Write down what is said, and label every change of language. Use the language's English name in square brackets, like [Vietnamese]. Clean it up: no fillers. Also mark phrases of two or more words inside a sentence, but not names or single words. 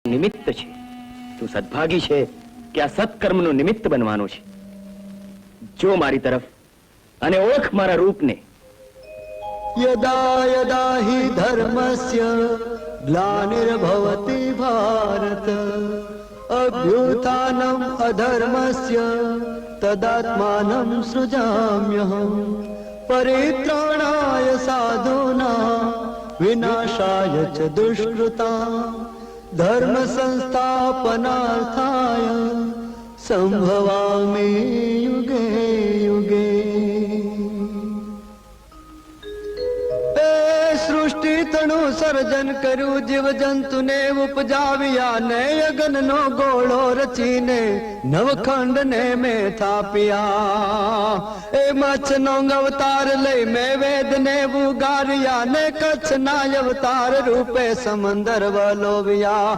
[Gujarati] નિમિત્ત છે. તું સદભાગી છે કે આ સત્કર્મનું નિમિત્ત બનવાનો છે. જો મારી તરફ અને ઓળખ મારા રૂપને. [Sanskrit] यदा यदा हि धर्मस्य ग्लानिर्भवति भारत अभ्युत्थानम् अधर्मस्य तदात्मानं सृजाम्यहम् परित्राणाय साधूनां विनाशाय च दुष्कृतां धर्म संस्थापनार्थाय संभवामि युगे युगे. [Gujarati] સૃષ્ટિ તણું સર્જન કર્યું, જીવ જંતુને ઉપજાવ્યા ને અગન નો ગોળો રચીને નવખંડ ને મેં થાપ્યા. એ મચ્છ નો અવતાર લઈ મેં વેદ ને ઉગાર્યા ને કચ્છ ના અવતાર રૂપે સમંદર વલોવ્યા.